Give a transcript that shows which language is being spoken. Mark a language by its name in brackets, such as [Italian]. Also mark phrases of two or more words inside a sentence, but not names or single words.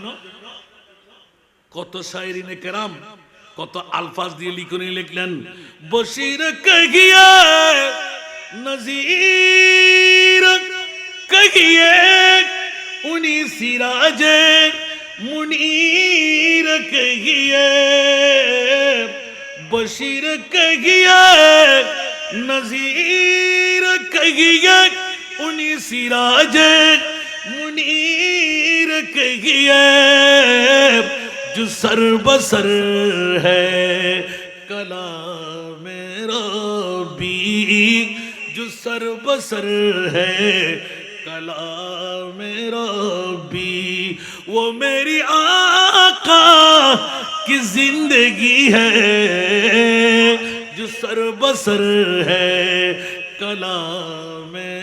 [Bangla] কত শায়রিনে কেরাম কত আলফাজ দিয়ে লিখনে লিখলেন [Urdu] بشیر کہیے نذیر کہیے انہیں سراج منیر کہیے بشیر کہیے نذیر کہیے انہیں سراج منیر کہیے جو سر بسر ہے کلام ربی جو سر بسر ہے کلام ربی وہ میری آقا کی زندگی ہے جو سر بسر ہے کلام